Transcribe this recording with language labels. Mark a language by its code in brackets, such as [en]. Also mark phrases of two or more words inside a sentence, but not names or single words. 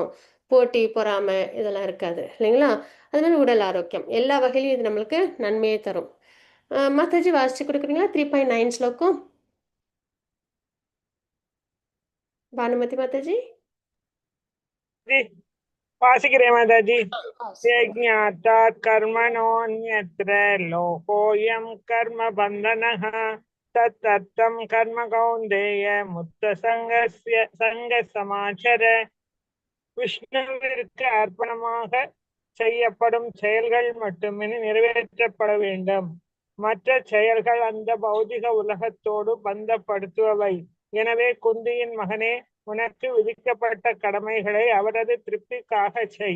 [ta] போட்டி, பொறாமை இதெல்லாம் இருக்காது இல்லைங்களா? அது மாதிரி உடல் ஆரோக்கியம் எல்லா வகையிலும் இது நம்மளுக்கு நன்மையை தரும். மாதாஜி வாசிச்சு கொடுக்குறீங்களா? 3.9 ஸ்லோகம். பானுமதி மாதாஜி. வாசிக்கிறேன் மாதாஜி. சொல்லுங்க. [sa] यज्ञातात् कर्मणोऽन्यत्र लोकोऽयं कर्म बन्धनः तत्तत्तं कर्म कौन्तेय मुक्तसङ्गस्य சங்கசமாச்சர. [ta] விஷ்ணுவிற்கு அர்ப்பணமாக செய்யப்படும் செயல்கள் மட்டுமே நிறைவேற்றப்பட வேண்டும். மற்ற செயல்கள் அந்த பௌதிக உலகத்தோடு பந்தப்படுத்துபவை. எனவே குந்தியின் மகனே, உனக்கு விதிக்கப்பட்ட கடமைகளை அவரது திருப்திக்காக செய்.